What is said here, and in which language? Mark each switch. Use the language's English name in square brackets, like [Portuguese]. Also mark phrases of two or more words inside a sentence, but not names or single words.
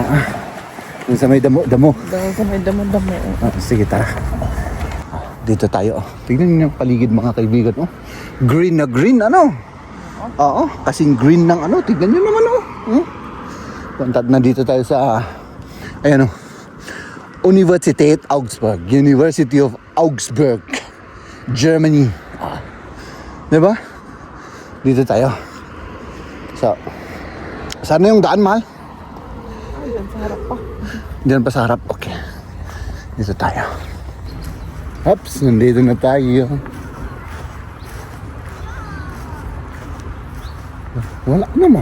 [Filipino] Doon sa may damo. Dahil sa may damo-damo. Sige, tara. Dito tayo. Tignan niyo yung paligid, mga kaibigan. Oh. Green na green, ano? Oo, kasing green ng ano. Tignan niyo naman, oh. Punta na dito tayo sa ayan, oh. Universität Augsburg. University of Augsburg, Germany. Diba? Dito tayo. So, saan na yung daan, mahal? Diyan sa harap pa. Diyan pa sa harap. Okay. Dito tayo. Hops, nandito na tayo. Wala naman.